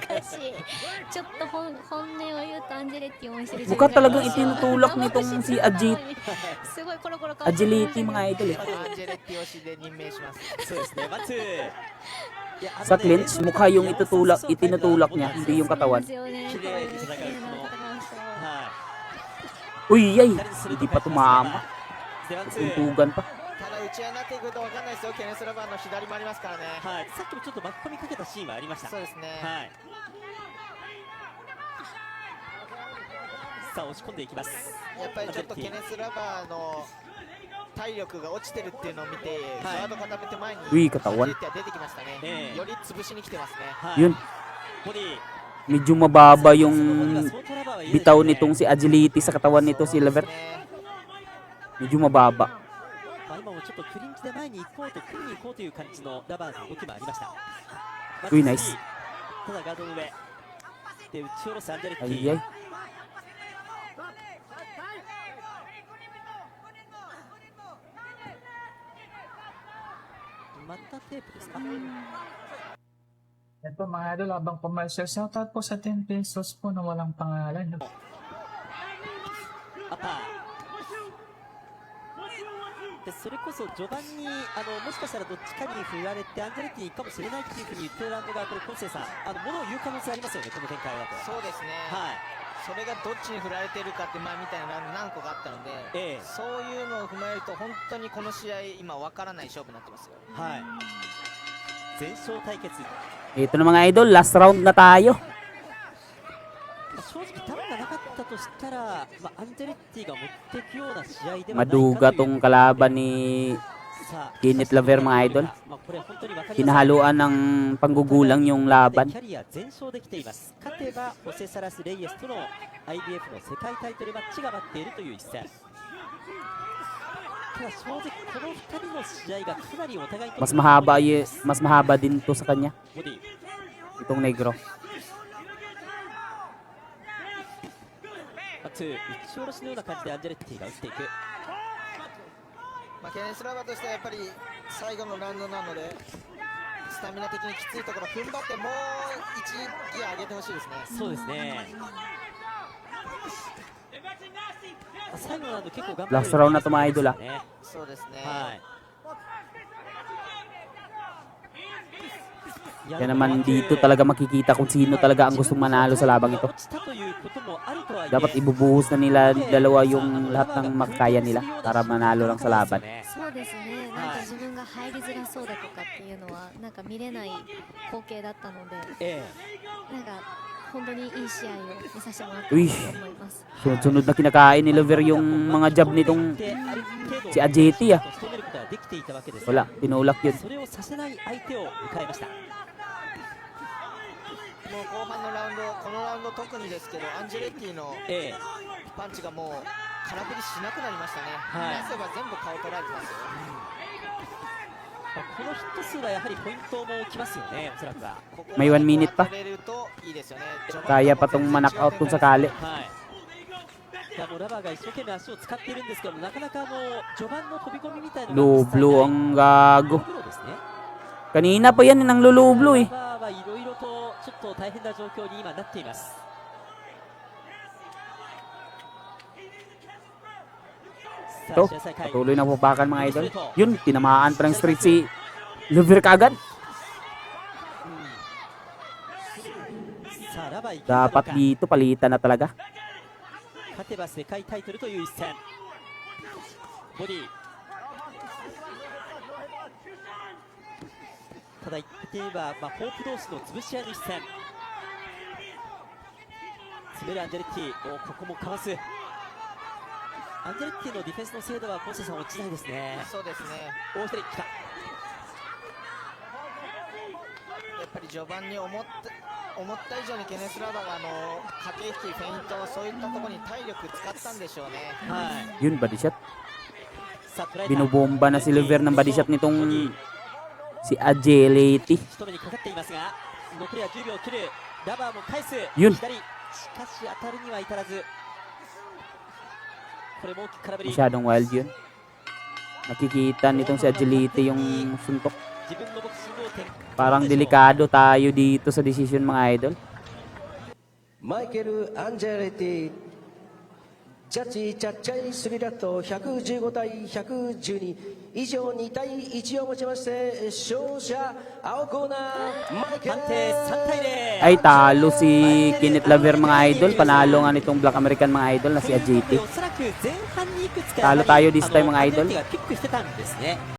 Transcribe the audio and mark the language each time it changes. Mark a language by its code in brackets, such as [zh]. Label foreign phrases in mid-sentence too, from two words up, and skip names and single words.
[ja] ちょっと本音を言うとアンジェレッティを応援してる自分 [tl] Mukha [ja] が [tl] talagang itinutulak nitong si [ja] すごいコロコロ変わってる [tl] Agility mga idol. [ja] アンジェレッティ推しで任命します。そうですね、ワンツー。いや、 [tl] Sa clinch, mukha yung itinutulak niya, hindi yung [ja] そう [tl] katawan. [ja] ですよね。綺麗に戦う綺麗な戦いをしては [tl] Uy, yay! Hindi pa tumama. [ja] い、でワンツー。 [tl] Tuntugan pa. [ja] ただ打ち合いになっていくと分かんないですよ。ケネス・ラバーの左もありますからね。はい、さっきもちょっと巻き込みかけたシーンはありました。そうですね。はい。さあ押し込んでいきます。やっぱりちょっとケネス・ラバーの体力が落ちてるっていうのを見て、ガード固めて前に [tl] Uy, katawan. [ja] アンジェレッティは出てきましたね。ええ、より潰しに来てますね。はい。 [tl] Yun, [ja] ボディ。 [tl] medyo mababa yung bitaw nitong si Agility sa katawan nito si Lever. [ja] そうですね [tl] Medyo mababa. [ja] まあ今もちょっとクリンチで前に行こうと組みに行こうという感じのラバーの動きもありました。ういナイス。ただガードの上で打ち下ろすアンジェレッテ [tl] Ay, [ja] ィ。 [tl] ay. [ja] またテープですか。 [tl] Ito mga idol, habang commercial, shoutout po sa 10 pesos po na walang pangalan. [ja] アッパーでそれこそ序盤にもしかしたらどっちかに振られてアンジェレッティかもしれないっていうふうに言ってるランドがこれコンセイさんものを言う可能性ありますよね、この展開だと。そうですね。はい、それがどっちに振られてるかって前みたいなラウンド何個かあったので、ええ、そういうのを踏まえると本当にこの試合今分からない勝負になってますよ。はい、全勝対決。 [tl] Ito na mga idol, last round na tayo. [ja] 正直ダウンがなかったとしたら、アンジェレッティが持っていくような試合ではないか [tl] Maduga [ja] という [tl] tong kalaban ni [ja] さあ [tl] Kenneth Laver mga idol. [ja] これ本当に分かりやすい [tl] Hinahaluan ng panggugulang yung laban. [ja] キャリア全勝できています。勝てばホセサラス・レイエスとの IBF の世界タイトルマッチが待っているという一戦。ただ正直この2人の試合がかなりお互いにとって [tl] Mas mahaba din to sa kanya. [ja] ボディ [tl] Itong negro. [ja] ツー打ち下ろしのような感じでアンジェレッティが打っていく。ケネス・ラバーとしてはやっぱり最後のラウンドなのでスタミナ的にきついところ踏ん張ってもう1ギア上げてほしいですね。そうですね。最後のラウンド結構頑張る [tl] Last round na to mga idol ah. [ja] ね。そうですね。はい。 [tl] Kaya naman dito talaga makikita kung sino talaga ang gustong manalo sa labang ito. Dapat ibubuhos na nila dalawa yung lahat ng makakaya nila para manalo lang sa laban. [ja] そうですね。なんか自分が入りづらそうだとかっていうのはなんか見れない光景だったので、なんか本当にいい試合を見させてもらったと思います。 [tl] Sunod-sunod na kinakain ni Lever yung mga jab nitong si Agility ah. Wala, tinulak yun. [ja] それをさせない相手を迎えました。もう後半のラウンド、このラウンド特にですけどアンジェレッティのパンチがもう空振りしなくなりましたね。出せば全部顔取られてますよ。このヒット数はやはりポイントもきますよね、おそらくは。 [tl] May 1 minute pa. Kaya pa tong ma- [en] knock out [tl] kung sakali. [ja] いやもうラバーが一生懸命足を使っているんですけどなかなか序盤の飛び込みみたいな [tl] Lublo ang gago. Kanina pa yan nang lulublo eh. [ja] いろいろとちょっと大変な状況に今なっています。 [tl] Ito, patuloy na pupakan mga idol. Yun, tinamaan pa ng street si Lever kagad. Dapat dito palitan na talaga. [ja] 勝てば世界タイトルという一戦。ボディ。ただ言ってみれば、ホープ同士の潰し合いの一戦。詰めるアンジェレッティ、ここもかわす。アンジェレッティのディフェンスの精度は、コンセさん落ちないですね。そうですね。もう一人来た。やっぱり序盤に思った以上にケネス・ラバが駆け引き、フェイント、そういったところに体力使ったんでしょうね。はい。 [tl] Yun, [en] body shot. [ja] さあ、捉えた。 [tl] Binobomba na si Lever ng [en] body shot [tl] nitong si Agility. [ja] 仕留めにかかっていますが、残りは10秒を切る。ラバーも返す。ユン左。しかし当たるには至らず。これも大きく空振り。 [tl] Masyadong wild yun. Nakikita nitong si Agility yung suntok. [ja] 自分のボクシングを展開。 [tl] Parang delikado tayo dito sa decision mga idol. [ja] マイケル・アンジェレティジャッジジャッジャイスリラット115対112以上2対1をもちまして勝者青コーナーマイケル判定3対0。 [tl] Ay, talo si Kenneth Laver mga idol. Panalo nga nitong [en] Black American [tl] mga idol na si [ja] で [tl] Agility. [ja] おそらく前半にいくつか [tl] Talo tayo [en] this time [tl] mga idol. [ja] アンジェレッティがピックしてたんですね。